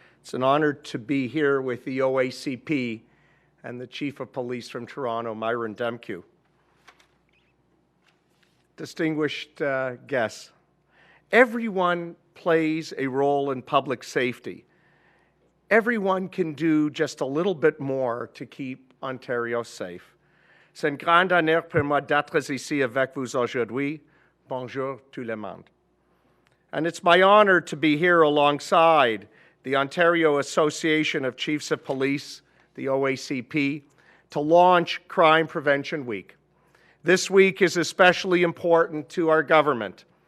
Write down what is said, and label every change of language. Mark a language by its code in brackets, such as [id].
[en] It's an honor to be here with the OACP and the Chief of Police from Toronto, Myron Demkiw. Distinguished guests, everyone plays a role in public safety. Everyone can do just a little bit more to keep Ontario safe. [fr] C'est un grand honneur pour moi d'être ici avec vous aujourd'hui. Bonjour tout le monde. [en] And it's my honor to be here alongside the Ontario Association of Chiefs of Police, the OACP, to launch Crime Prevention Week. This week is especially important to our government.